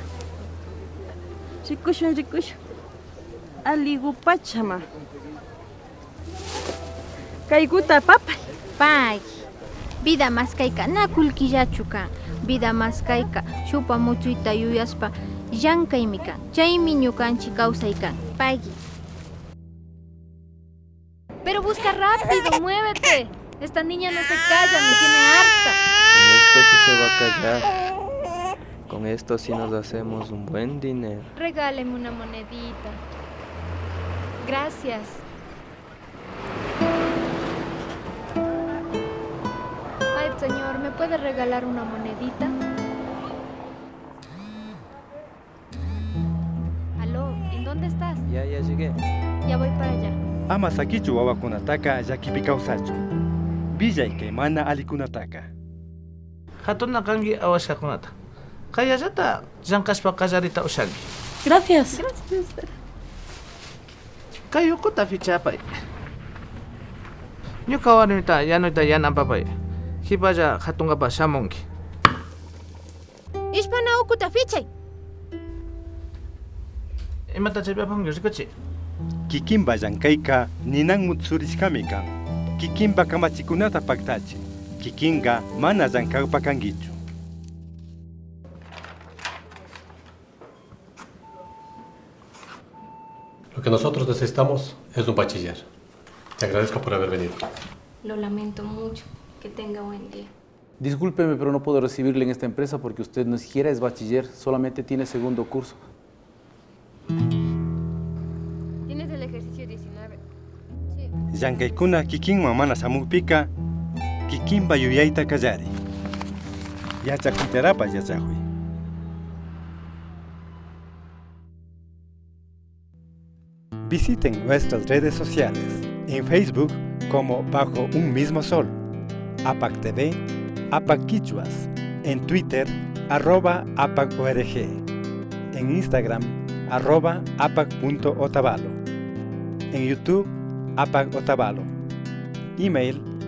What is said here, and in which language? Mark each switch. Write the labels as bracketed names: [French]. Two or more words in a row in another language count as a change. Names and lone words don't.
[Quechua] Rikushun. Aligu pachama. Kaykuta papay. Pay. Vida maskayka na kullkillachuka. Vida maskayka shupa muchuyta yuyaspa llankaymi kan. Chaymi ñukanchik kawsaykan. Pagui. [Spanish] Pero busca rápido, muévete. Esta niña no se calla, me tiene harta. Con esto sí se va a callar. Con esto sí nos hacemos un buen dinero. Regáleme una monedita. Gracias. Ay, señor, ¿me puede regalar una monedita? Aló, ¿en dónde estás? Ya llegué. Ya voy para allá. [Quechua] Ama sakichu wawakunataka llakipi kawsachu. Villay kay mana alikunataka. Hatuna kangi awashkakunata. Kayallata llankashpa qallarita ushanki. [Spanish] Gracias. [Quechua] Kay ukuta fichapay. Ñuka warmita yanuyta yanapapay. Hipalla hatungapas shamunki. Ishpana ukuta fichay. Imata chaypapanki rikuchi. Kikinba llankayka ninan mutsurishkami kan. Kikinba kamachikunata paktachi. Kikinga mana llankaypa kankichu. [Spanish] Lo que nosotros necesitamos es un bachiller. Te agradezco por haber venido. Lo lamento mucho. Que tenga buen día. Discúlpeme, pero no puedo recibirle en esta empresa porque usted no siquiera es bachiller, solamente tiene segundo curso. Tienes el ejercicio 19. Sí. [Quechua] Llank'aykuna kikinman mana samukpika, kikinpa yuyayta kallari. Yachakuytarapas yachakuy. [Spanish] Visiten nuestras redes sociales. En Facebook como Bajo un Mismo Sol, APAC TV, APAC Quichuas, en Twitter, @APAC-ORG, en Instagram, @APAC.Otavalo, en YouTube, APAC Otavalo, email,